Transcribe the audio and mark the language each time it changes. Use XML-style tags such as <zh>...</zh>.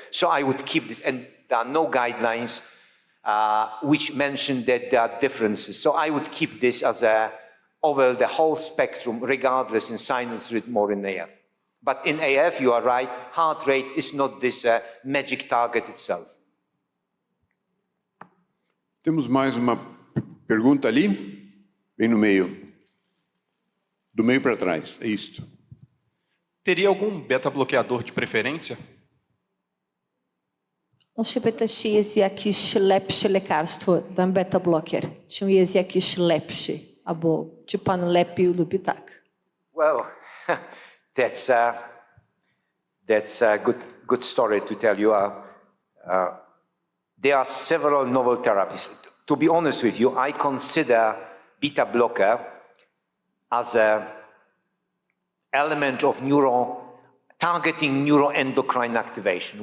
<en>So I would keep this, and there are no guidelines which mention that there are differences. So I would keep this as over the whole spectrum, regardless in sinus rhythm or in AF. But in AF, you are right, heart rate is not this magic target itself.</en> <pt>Temos mais uma pergunta ali, bem no meio. Do meio para trás, é isto. Teria algum beta-bloqueador de preferência?</pt> <pl>Czy pytasz, jest jakiś lepszy lekarstwo dla beta-blocker? Czy jest jakiś lepszy? Albo czy pan lepiej lubi tak?</pl> <en>Well, that's a good story to tell you. There are several novel therapies. To be honest with you, I consider beta blocker as an element of targeting neuroendocrine activation.</en>